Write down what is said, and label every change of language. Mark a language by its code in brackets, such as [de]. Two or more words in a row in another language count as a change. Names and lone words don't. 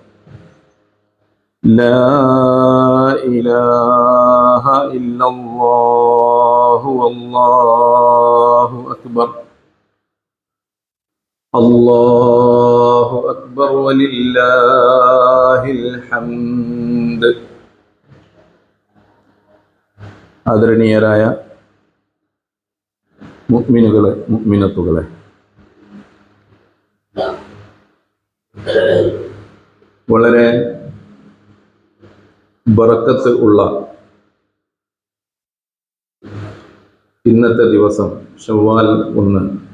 [ar] لا إله إلا الله والله أكبر. الله أكبر ولله الحمد. [ml] ആദരണീയരായ മുഅ്മിനുകളെ മുഅ്മിനത്തുകളെ, വളരെ ബറക്കത്ത് ഉള്ള ഇന്നത്തെ ദിവസം ശവ്വാൽ 1.